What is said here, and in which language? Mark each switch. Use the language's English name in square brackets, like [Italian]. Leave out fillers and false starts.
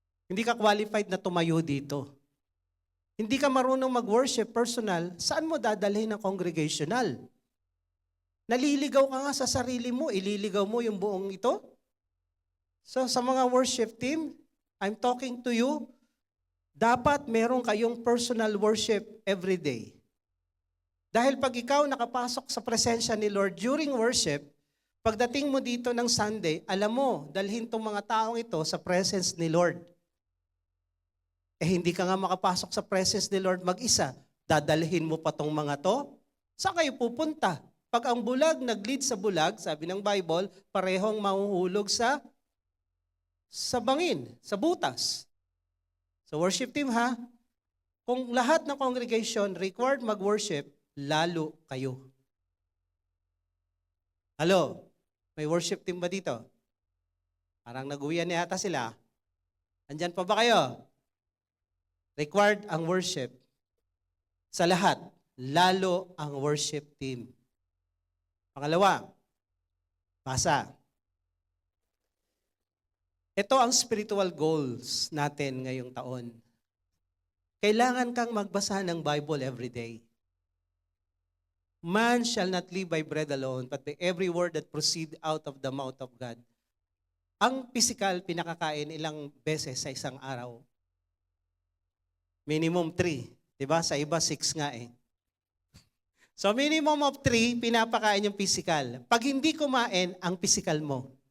[Filipino] Hindi ka qualified na tumayo dito. Hindi ka marunong mag-worship personal, saan mo dadalhin ng congregational? Naliligaw ka nga sa sarili mo, ililigaw mo yung buong ito? So sa mga worship team, [English] I'm talking to you, [Filipino] dapat meron kayong [English] personal worship every day. [Filipino] Dahil pag ikaw nakapasok sa presensya ni Lord during worship, pagdating mo dito ng Sunday, alam mo, dalhin tong mga taong ito sa presence ni Lord. Hindi ka nga makapasok sa presence ni Lord mag-isa, dadalhin mo pa tong mga to? Saan kayo pupunta? Pag ang bulag nag-lead sa bulag, sabi ng Bible, parehong mahuhulog sa bangin, sa butas. So worship team ha, kung lahat ng congregation required mag-worship, lalo kayo. [English] Hello? [Filipino] May worship team ba dito? Parang nag-uwian na yata sila. Andyan pa ba kayo? Required ang worship. Sa lahat, lalo ang worship team. Pangalawa, basa. Ito ang spiritual goals natin ngayong taon. Kailangan kang magbasa ng [English] Bible every day. Man shall not live by bread alone, but by every word that proceed out of the mouth of God. [Filipino] Ang physical, pinakakain ilang beses sa isang araw? Minimum 3. Diba? Sa iba, 6 nga eh. So minimum of 3, pinapakain yung physical. Pag hindi kumain, ang physical mo.